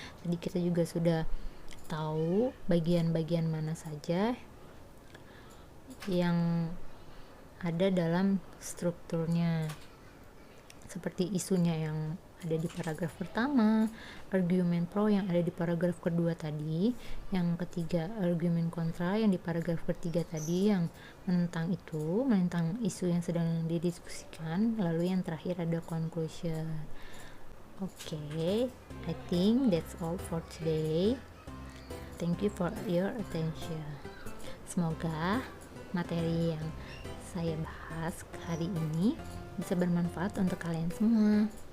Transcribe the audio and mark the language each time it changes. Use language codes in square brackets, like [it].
[id] Tadi kita juga sudah tahu bagian-bagian mana saja yang ada dalam strukturnya, seperti isunya yang ada di paragraf pertama, argumen pro yang ada di paragraf kedua tadi, yang ketiga argumen kontra yang di paragraf ketiga tadi yang menentang isu yang sedang didiskusikan, lalu yang terakhir ada conclusion. [en] Okay, I think that's all for today. Thank you for your attention. [id] Semoga materi yang saya bahas hari ini bisa bermanfaat untuk kalian semua.